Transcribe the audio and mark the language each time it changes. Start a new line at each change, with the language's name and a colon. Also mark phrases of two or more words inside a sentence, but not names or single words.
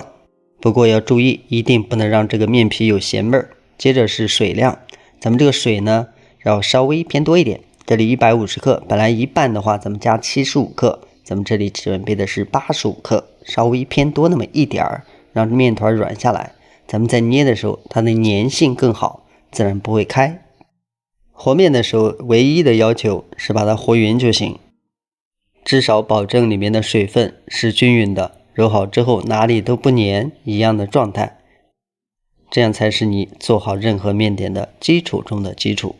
Chinese: 不過要注意，一定不能讓這個麵皮有鹹味兒。接着是水量，咱們這個水呢要稍微偏多一點，這裡150克，本來一半的话咱們加75克，咱們這裡準備的是85克，稍微偏多那麼一點兒，讓麵團軟下來。咱們在捏的時候，它的粘性更好，自然不會開。和麵的時候，唯一的要求是把它和匀就行，至少保證裡面的水分是均匀的，揉好之後哪裡都不粘，一樣的狀態，這樣才是你做好任何面点的基礎中的基礎。